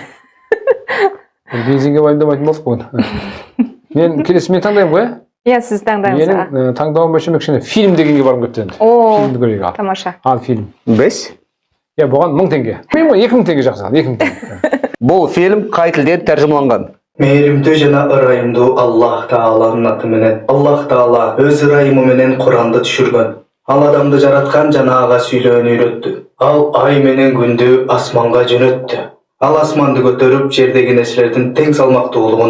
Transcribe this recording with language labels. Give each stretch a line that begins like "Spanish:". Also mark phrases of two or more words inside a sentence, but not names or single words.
Kazakh: Бензинге уайымдамайтын болдық бүгін. Мен келесі мен таңдаймын ғой? Иә, сіз таңдаңыз. Менің таңдауым бойынша кішкене фильм дегенге барғым келіпті енді. Фильмді көрейік ал. Тамаша. Ал фильм. 5. Иә, бұған 1000 теңге. Мен 2000 теңге жақсы. 2000 теңге. Бұл фильм қай тілде тәржімаланған?
Kyrgyz: Mehrimдүү жана ырайымдуу Аллах Тааланын аты менен. Аллах Таала өз ырайымы менен Куранды түшүргөн. Ал адамды жараткан жана ага сүйлөөнү үйрөттү. Ал ай менен күндү асманга жөнөттү. Ал асманды көтөрүп, жердеги нерселердин тең салмактуулугун